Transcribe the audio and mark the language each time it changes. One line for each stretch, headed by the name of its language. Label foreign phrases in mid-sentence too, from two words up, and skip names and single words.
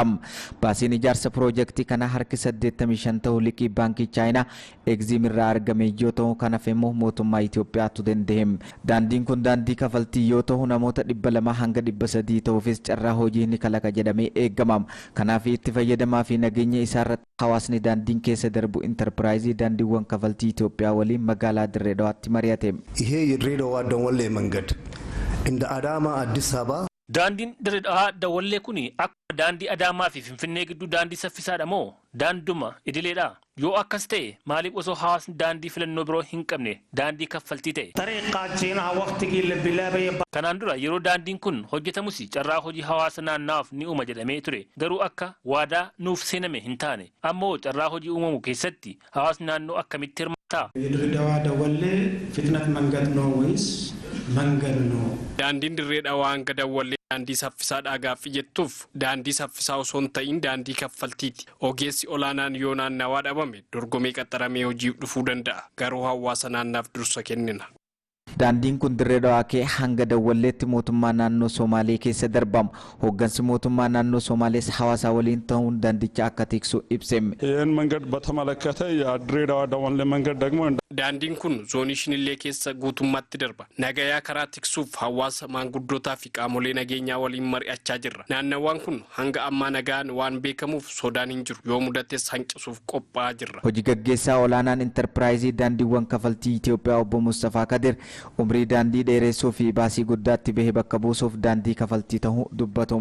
Oromo: Baasiin ijaarsa piroojeektii kana harki 85 ta'u liqii baankii Chaayinaa Egziim irraa argame yoo ta'u kanaaf immoo mootummaa Itoophiyaatu danda'e. Daandiin kun daandii kafaltii yoo ta'u namoota 200 hanga 300 ta'uufis carraa hojii ni kalaqa jedhamee eegama. Kanaaf itti fayyadamaa fi nageenya isaa irratti hawaasni daandiin keessa darbu intarpiraayizii daandiiwwan kafaltii Itoophiyaa waliin magaalaa Diree Dawaatti mari'ate.
Amharic: ይሄ የድሬዳዋ ደወሌ መንገድ እንደ አዳማ አዲስ አበባ
Oromo: daandiin Diree Dawaa Dawwallee kuni akka daandii Adaamaa fi Finfinnee gidduu daandii saffisaadha moo daanduma idileedha? Yoo akkas ta'e maaliif osoo hawaasni daandii filannoo biroo hin qabne daandii kaffaltii ta'e? Kanaan dura yeroo daandiin kun hojjetamus carraa hojii hawaasa naannaaf ni uuma jedhamee ture. Garuu akka waadaa nuuf seename hin taane. Ammoo carraa hojii uumamu keessatti hawaasni naannoo akkamitti hirmaata?
Amharic: የድሬዳዋ ደወሌ ፍጥነት መንገድ ነው ወይስ መንገድ ነው?
Oromo: daandiin Diree Dawaa hanga Dawwallee daandii saffisaadhaa gaaffii jettuuf daandii saffisaa osoo hin ta'in daandii kaffaltiiti. Ogeessi olaanaan yoo naannawaa dhabame dorgomee qaxaramee hojiif dhufuu danda'a. Garuu hawaasa naannaaf dursa kennina. Daandiin kun Diree Dawaa kee hanga Dawwalleetti mootummaa naannoo Somaalee keessa darbama. Hooggansi mootummaa naannoo Somaalees hawaasa waliin ta'uun daandicha akka tiksu ibseme.
Amharic: ይህን መንገድ በተመለከተ የድሬዳዋ ደወሌ መንገድ ደግሞ
Oromo: daandiin kun zoonii Shinillee keessa guutummaatti darba. Nagayaa karaa tiksuuf hawaasa maanguddootaa fi qaamolee nageenyaa waliin mari'achaa jirra. Naannawaan kun hanga ammaa nagaan waan beekamuuf sodaan hin jiru. Yoo mudates hanqisuuf qophaa'aa jirra. Hojii gaggeessaa olaanaan intarpiraayizii daandiiwwan kafaltii Itoophiyaa obbo Mustafaa Kadir umrii daandii dheeressuu fi baasii guddaatti bahee bakka buusuuf daandii kafaltii ta'uu dubbatu.